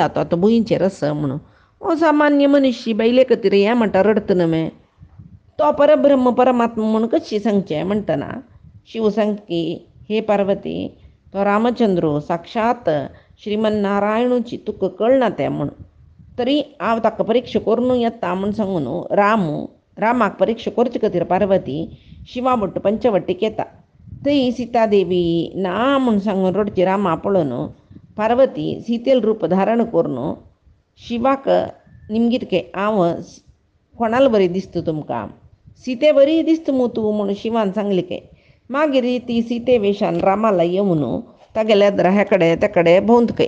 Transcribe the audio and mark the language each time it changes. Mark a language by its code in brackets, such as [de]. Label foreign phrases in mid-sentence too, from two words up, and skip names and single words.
[kok] तो आतां भुंयचेर आसा म्हणून सामान्य मनुष्य बायले खातीर हें म्हणटा रडता न्हय तो परब्रह्म परमात्मा म्हणून कशी सांगचें म्हणटना शिव सांगतकी हे पार्वती तो रामचंद्र साक्षात श्रीमन्नारायणूची तुका कळना तें म्हूण तरी हांव ताका परिक्षा करून येता म्हूण सांगून रामाक परिक्षा करचे खातीर पार्वती शिवा भट्ट पंचवटीक येता. थंय सीतादेवी ना म्हूण सांगून रडची रामा पळोवन पार्वती सीतेल रूप धारण करून शिवाक निमगीत हांव कोणाला बरी दिसता तुमकां? सीते बरी दिसता मू तूं म्हणून शिवान सांगली काय. मागीर ती सीते वेशान रामाला येवन तागेल्या हेकडे तेकडे भोंवत काय.